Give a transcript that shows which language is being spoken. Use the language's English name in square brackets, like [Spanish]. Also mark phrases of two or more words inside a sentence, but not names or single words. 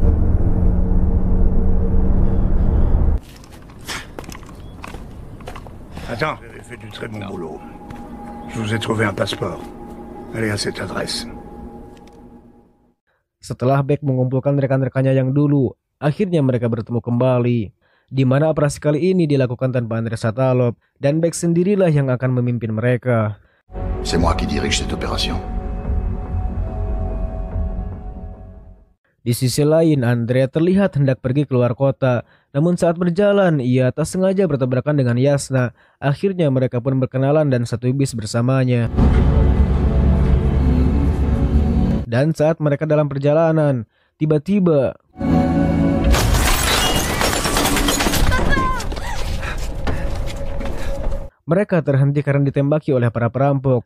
[French] Attends, vous avez fait du très bon boulot. Je vous ai trouvé un passeport. Allez à cette adresse. [Indonesian] Setelah Beck mengumpulkan rekan-rekannya yang dulu, akhirnya mereka bertemu kembali. Di mana operasi kali ini dilakukan tanpa Andrei Satalov, dan Beck sendirilah yang akan memimpin mereka. [French] C'est moi qui dirige cette opération. [Indonesian] Di sisi lain, Andrea terlihat hendak pergi keluar kota. Namun saat berjalan, ia tak sengaja bertabrakan dengan Yasna. Akhirnya mereka pun berkenalan dan satu bis bersamanya. Dan saat mereka dalam perjalanan, tiba-tiba mereka terhenti karena ditembaki oleh para perampok.